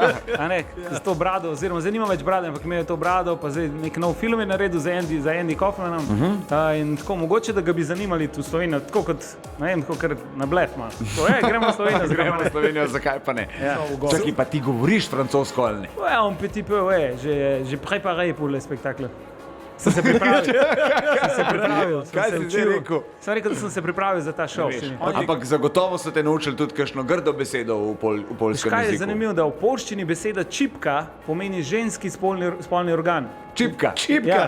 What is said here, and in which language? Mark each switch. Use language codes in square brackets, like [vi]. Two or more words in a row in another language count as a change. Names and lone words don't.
[sl] z to brado, oziroma zdaj nima več brade, ampak imel je to brado, pa zdaj nek nov film je naredil za Andy Kaufmanom. In tako mogoče, da ga bi zanimali tu v Slovenijo, tako kot, ne vem, tako kar na blef ima. To je, gremo v Slovenijo, Gremo v Slovenijo, zakaj pa ne? Ja. Čakaj, pa ti govoriš francosko ali ne? [fr] Ouais, un petit peu, ouais. J'ai préparé pour le spectacle. [sl] Sem se pripravil. Kaj si zdaj rekel? Sem rekel, da sem se pripravil za ta šov. Ampak zagotovo so te naučili tudi kakšno grdo besedo v poljskem Kaj je jeziku. zanimivo, da v poljščini beseda čipka pomeni ženski spolni organ. Čipka. Ja.